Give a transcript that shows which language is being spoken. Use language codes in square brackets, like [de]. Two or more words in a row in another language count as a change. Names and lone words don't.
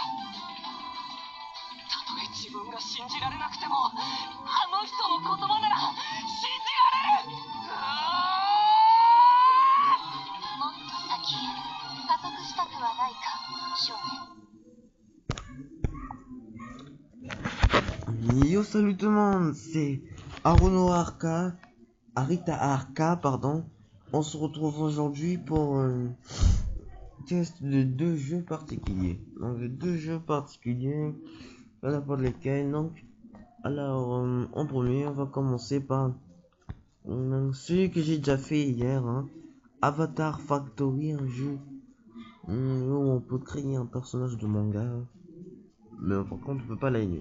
[ja] たとえ自分が信じられなくても、あの人の言葉なら信じられる。もっと先へ加速したくはないか、少年。 [fr] Yo, salut tout le monde, c'est Aruno Arca, Arita Arca, pardon. On se retrouve aujourd'hui pour un test de deux jeux particuliers. Donc, deux jeux particuliers, à n'importe lesquels. Donc, alors, en premier, on va commencer par celui que j'ai déjà fait hier, hein, Avatar Factory, un jeu où on peut créer un personnage de manga, mais par contre, on peut pas l'animer.